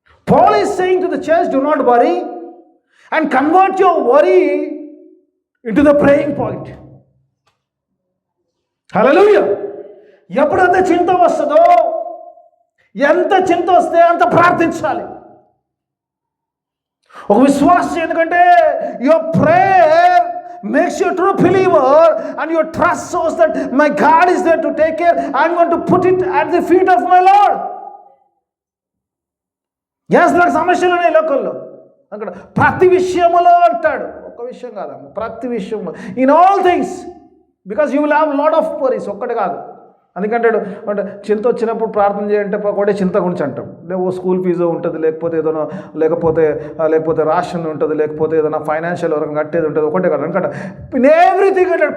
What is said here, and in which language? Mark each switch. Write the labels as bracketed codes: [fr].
[en] Paul is saying to the church, do not worry and convert your worry into the praying point. Hallelujah. [te] ఎప్పుడైతే చింత వస్తుందో, ఎంత చింత వస్తే అంత ప్రార్థించాలి. ఒక విశ్వాసం, ఎందుకంటే [en] your prayer makes you a true believer and your trust shows that my God is there to take care. I'm going to put it at the feet of my Lord. [te] Yes, నాకు సమస్యలు ఉన్నాయి లోకల్లో. అక్కడ ప్రతి విషయములో అంటాడు, ఒక్క విషయం కాదమ్మా, ప్రతి విషయంలో, [en] In all things, because you will have lot of worries. [te] ఒక్కటి కాదు. అందుకంటాడు అంటే చింత వచ్చినప్పుడు ప్రార్థన చేయంటే ఒకటే చింత గురించి అంటాం. ఓ స్కూల్ ఫీజు ఉంటుంది, లేకపోతే ఏదైనా లేకపోతే రాషన్ ఉంటుంది, లేకపోతే ఏదైనా ఫైనాన్షియల్ ఎవరైనా కట్టేది ఉంటుంది, ఒకటే కాదు అనమాట. ఎవ్రీథింగ్ అంటాడు.